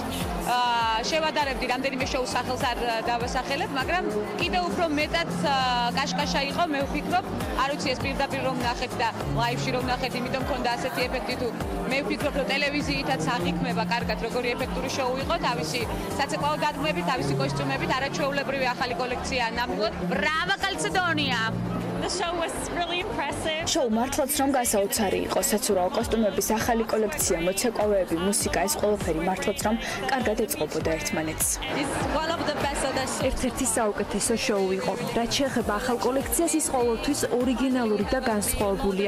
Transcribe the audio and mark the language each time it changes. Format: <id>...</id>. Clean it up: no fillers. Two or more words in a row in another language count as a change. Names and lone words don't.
<ka>შევადარებდი რამდენიმე შოუს სახელს არ დავასახელებ, მაგრამ კიდევ უფრო მეტად კაშკაშა იყო, მე ვფიქრობ, არ ვიცი ეს პირდაპირ რომ ნახეთ და ლაივში რომ ნახეთ, იმიტომ მქონდა ასეთი ეფექტი თუ მე ვფიქრობ, რომ ტელევიზიითაც აღიქმება კარგად როგორი ეფექტური შოუ იყო, თავისი საცეკვაო დადგმებით, თავისი კოსტიუმებით, არაჩვეულებრივი ახალი კოლექცია ნამდვილად. ბრავა კალცედონია!</ka> <en>The show was really impressive.</en> <ka>შოუ მართლაც რომ გასაოცარი იყო, საცურაო კოსტუმების ახალი კოლექცია, მოცეკვავეები, მუსიკა, ეს ყველაფერი მართლაც რომ კარგად ეწყობოდა ერთმანეთს. ერთ-ერთი საუკეთესო შოუ იყო. რაც შეეხება ახალ კოლექციას, ის ყოველთვის ორიგინალური და განსხვავებულია.</ka>